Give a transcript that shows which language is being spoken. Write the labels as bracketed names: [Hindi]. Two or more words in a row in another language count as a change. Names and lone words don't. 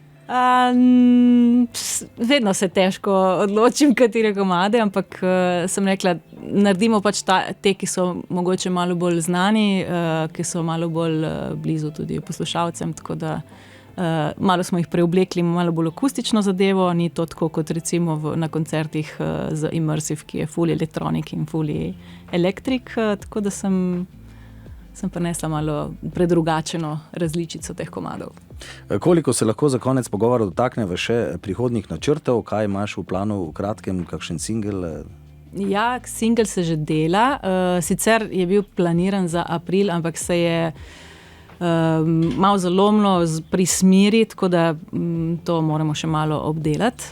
[Slovenian] Vedno se težko odločim, katere komade, ampak sem rekla, naredimo pač te, ki so mogoče malo bolj znani, ki so malo bolj blizu tudi poslušalcem, tako da malo smo jih preoblekli, malo bolj akustično zadevo, ni to tako kot recimo na koncertih z Immersive, ki je [English] fully elektronik [Slovenian] in [English] fully elektrik, [Slovenian] tako da sem prinesla malo predrugačeno različico teh komadov. Koliko se lahko za konec pogovora dotakneva še prihodnjih načrtov, kaj imaš v planu v kratkem, kakšen singel? Ja, singel se že dela, sicer je bil planiran za april, ampak se je malo zalomilo pri smeri, tako da to moramo še malo obdelati.